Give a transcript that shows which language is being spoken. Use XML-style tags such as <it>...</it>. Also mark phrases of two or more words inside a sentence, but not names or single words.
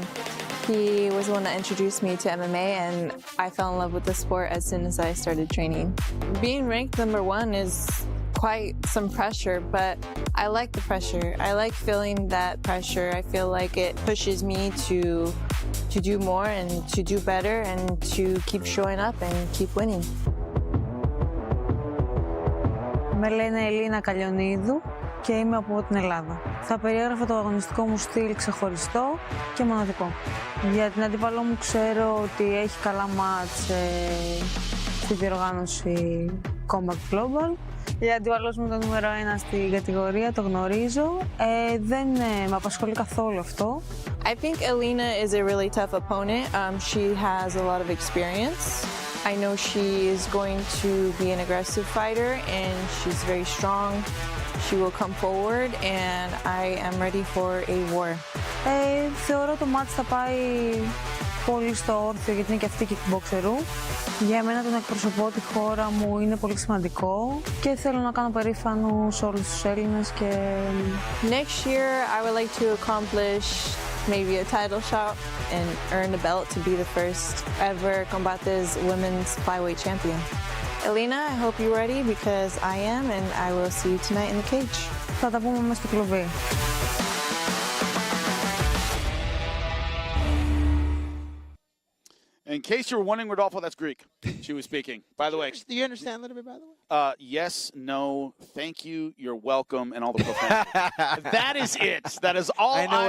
<en>He was the one that introduced me to MMA, and I fell in love with the sport as soon as I started training. Being ranked #1 is quite some pressure, but I like the pressure. I like feeling that pressure. I feel like it pushes me to do more and to do better and to keep showing up and keep winning.</en> <el>Με λένε Ελίνα Kallionidou και είμαι από την Ελλάδα. Θα περιέγραφα το αγωνιστικό μου στυλ ξεχωριστό και μοναδικό. Για την αντίπαλό μου ξέρω ότι έχει καλά μάτς στη διοργάνωση Copa Combate. Για αντίπαλος μου το νούμερο 1 στην κατηγορία, το γνωρίζω. Δεν με απασχολεί καθόλου αυτό.</el> <en>I think Elina is a really tough opponent. She has a lot of experience. I know she is going to be an aggressive fighter and she's very strong. She will come forward and I am ready for a war.</en> <el>Θεωρώ το μάτς θα πάει πολύ στο όρθιο γιατί είναι και αυτή kickboxerου. Για μένα το να εκπροσωπώ τη χώρα μου είναι πολύ σημαντικό και θέλω να κάνω περήφανους όλους τους Έλληνες και...</el> <en>Next year I would like to accomplish maybe a title shot and earn a belt to be the first ever Combate's women's flyweight champion. Elina, I hope you're ready because I am and I will see you tonight in the cage. Θα τα πούμε μέσα στο κλουβί. In case you were wondering, Rodolfo, that's Greek. She was speaking. By the way. Do you understand a little bit, by the way? Yes, no, thank you, you're welcome, and all the profanity. That is it. That is all I know</en>